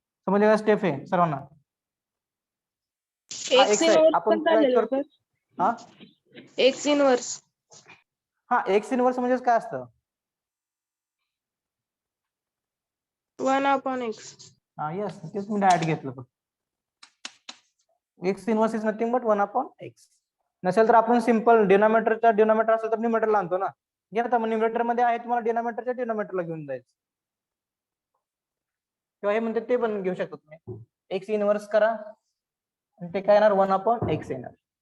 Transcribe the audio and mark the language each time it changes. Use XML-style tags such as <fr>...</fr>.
<mr>समजले का स्टेप आहे सर्वांना?</mr> <en>x</en> <mr>आहे.</mr> <en>inverse</en> <mr>आपण पण काय झालेलं करतो? सर. हा</mr> <en>X inverse.</en> <mr>हा, एक्स इनवर्स म्हणजे काय असतं?</mr> <en>1/x.</en> <mr>हा यस, तेच मी डायरेक्ट घेतलं.</mr> <en>फक्त x inverse is nothing but 1/x.</en> <mr>नसेल तर आपण सिंपल डिनॉमिनेटरचा डिनॉमिनेटर असेल तर न्यूमरेटरला आणतो ना. घ्या आता मग न्यूमरेटर मध्ये आहे तुम्हाला डिनॉमिनेटरच्या डिनॉमिनेटरला घेऊन जायचं किंवा हे म्हणते ते पण घेऊ शकतो तुम्ही. एक्स इनवर्स करा आणि ते काय येणार? 1/x येणार.</mr>